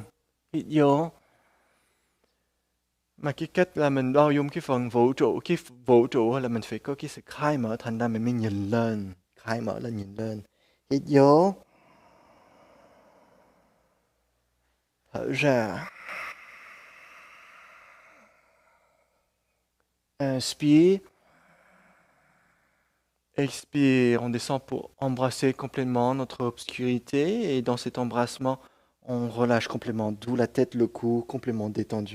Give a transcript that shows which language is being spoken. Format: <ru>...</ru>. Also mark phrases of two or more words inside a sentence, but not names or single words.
<vi>Hít vô. Mà cái cách là mình bao dung cái phần vũ trụ. Cái vũ trụ là mình phải có cái sự khai mở. Thành ra mình mới nhìn lên. Khai mở là nhìn lên. Hít vô. Thở ra.</vi> <fr>Inspire. Expire, on descend pour embrasser complètement notre obscurité, et dans cet embrassement, on relâche complètement, d'où la tête, le cou, complètement détendu.</fr>